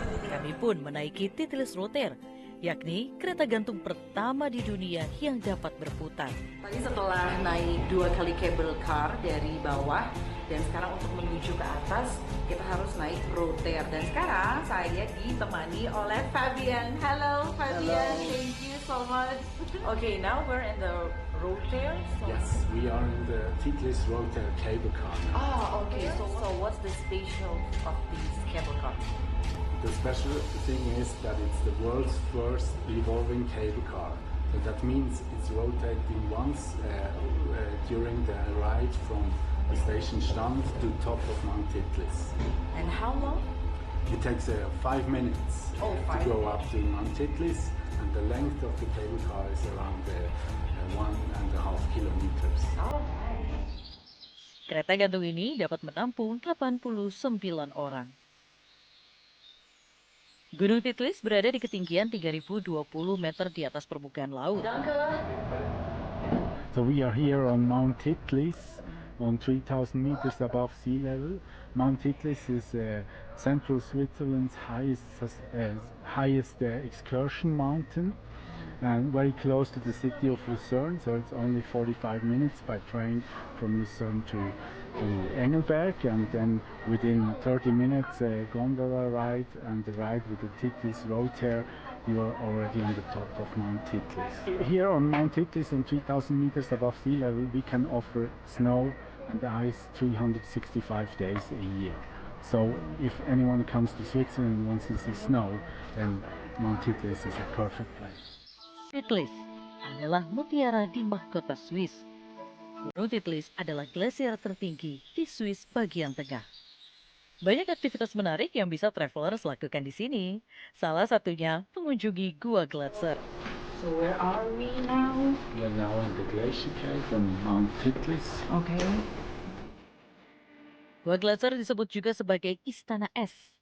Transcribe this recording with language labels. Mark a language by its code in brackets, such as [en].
[id] Kami pun menaiki Titlis Rotair, yakni kereta gantung pertama di dunia yang dapat berputar. tadi setelah naik 2 kali cable car dari bawah dan sekarang untuk menuju ke atas kita harus naik rotair dan sekarang saya ditemani oleh Fabian. [en] Hello Fabian, thank you so much. Okay, now we're in the rotair. Yes, we are in the Titlis Rotair cable car now. Ah, okay. So what's the special of this cable car? The special thing is that it's the world's first revolving cable car. So that means it's rotating once during the ride from the station Stand to top of Mount Titlis. And how long? It takes 5 minutes Oh, to 5 go up to Mount Titlis, and the length of the cable car is around 1.5 kilometers. [id] Kereta gantung ini dapat menampung 89 orang. Gunung Titlis berada di ketinggian 3020 meter di atas permukaan laut. [en] So we are here on Mount Titlis, on 3,000 meters above sea level. Mount Titlis is central Switzerland's highest excursion mountain, and very close to the city of Lucerne. So it's only 45 minutes by train from Lucerne to Engelberg, and then within 30 minutes gondola ride and the ride with the Titlis Rotair. You are already on the top of Mount Titlis. Here on Mount Titlis, on 3,000 meters above sea level, we can offer snow and ice 365 days a year. So if anyone comes to Switzerland and wants to see snow, then Mount Titlis is a perfect place. [id] Titlis adalah mutiara di mahkota Swiss. Gunung Titlis adalah glasier tertinggi di Swiss bagian tengah. Banyak aktivitas menarik yang bisa travelers lakukan di sini. Salah satunya mengunjungi Gua Glatzer. [en] So where are we now? We are now in the glacier cave on Mount Titlis. Okay. [id] Gua Gletser disebut juga sebagai Istana Es.